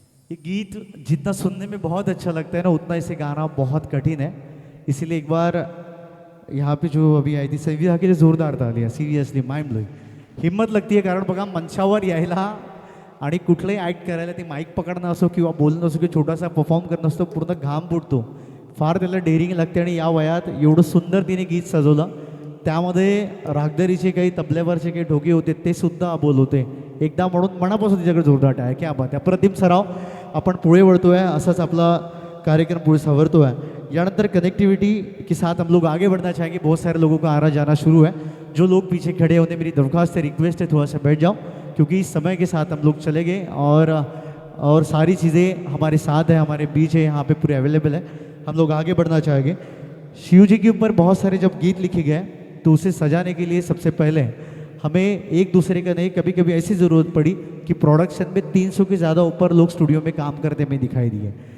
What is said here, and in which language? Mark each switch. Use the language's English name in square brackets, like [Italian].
[Hindi] ये गीत जितना सुनने में बहुत अच्छा लगता है ना, उतना इसे गाना बहुत कठिन है। इसीलिए एक बार यहाँ पे जो अभी आई थी संविधा की जोरदार ताली आहे, सिरियसली माइंड ब्लोइंग. [Marathi] हिंमत लागते आहे, कारण बघा मंचावर यायला आणि कुठलंही ॲक्ट करायला, ते माईक पकडणं असो किंवा बोलणं असो किंवा छोटासा परफॉर्म करणं असतो, पूर्ण घाम फुटतो. फार त्याला डेअरिंग लागते आणि या वयात एवढं सुंदर तिने गीत सजवलं. त्यामध्ये रागदरीचे काही तबल्यावरचे काही ढोके होते ते सुद्धा अबोल होते. एकदा म्हणून मनापासून तिच्याकडे जोरदार आहे. क्या बात आहे, अप्रतिम सराव. आपण पुढे वळतोय, असाच आपला कार्यक्रम पुढे सवरतो [Hindi] है. यानंतर कनेक्टिविटी के साथ हम लोग आगे बढ़ना चाहेंगे. बहुत सारे लोगों का आना जाना शुरू है. जो लोग पीछे खड़े होते, मेरी दरख्वास्त है, रिक्वेस्ट है, थोड़ा सा बैठ जाओ, क्योंकि समय के साथ हम लोग चले गए और सारी चीज़ें हमारे साथ है, हमारे बीच है, यहाँ पे पूरे अवेलेबल है. हम लोग आगे बढ़ना चाहेंगे. शिव जी के ऊपर बहुत सारे जब गीत लिखे गए तो उसे सजाने के लिए सबसे पहले हमें एक दूसरे का नहीं, कभी कभी ऐसी ज़रूरत पड़ी कि प्रोडक्शन में 300 के ज़्यादा ऊपर लोग स्टूडियो में काम करते हमें दिखाई दिए.